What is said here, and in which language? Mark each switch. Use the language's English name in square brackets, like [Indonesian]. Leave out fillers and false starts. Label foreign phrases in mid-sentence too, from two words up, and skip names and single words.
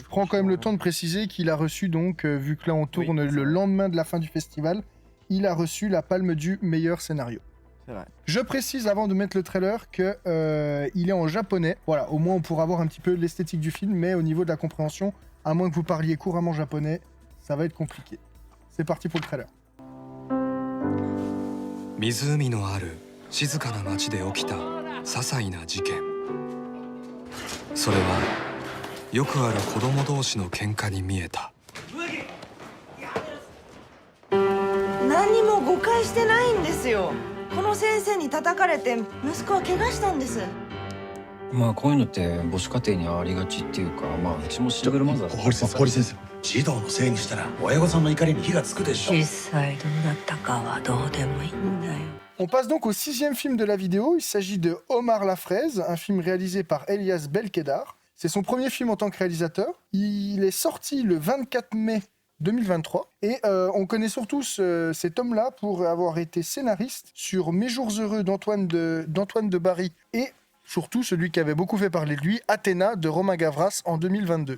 [French] Je prends quand même le temps de préciser qu'il a reçu donc, vu que là on tourne le lendemain de la fin du festival, il a reçu la palme du meilleur scénario. C'est vrai. Je précise avant de mettre le trailer que il est en japonais. Voilà, au moins on pourra voir un petit peu l'esthétique du film, mais au niveau de la compréhension, à moins que vous parliez couramment japonais, ça va être compliqué. C'est parti pour le trailer. [Japanese] 湖のある静かな町で起きた些細な事件。それはよくある子供同士の喧嘩に見えた。何にも誤解してないんですよ。この先生に叩かれて息子は怪我したんです。まあこういうのって母子家庭にありがちっていうか、まあうちもシングルマザー。堀先生、児童のせいにしたら親御さんの怒りに火がつくでしょ。実際どうだったかはどうでもいいんだよ。 [French] On passe donc au 6e film de la vidéo. Il s'agit de Omar la Fraise, un film réalisé par Elias Belkedar. C'est son premier film en tant que réalisateur. Il est sorti le 24 mai 2023. Et on connaît surtout cet homme-là pour avoir été scénariste sur Mes jours heureux d'Antoine de Barry et surtout celui qui avait beaucoup fait parler de lui, Athéna de Romain Gavras en 2022.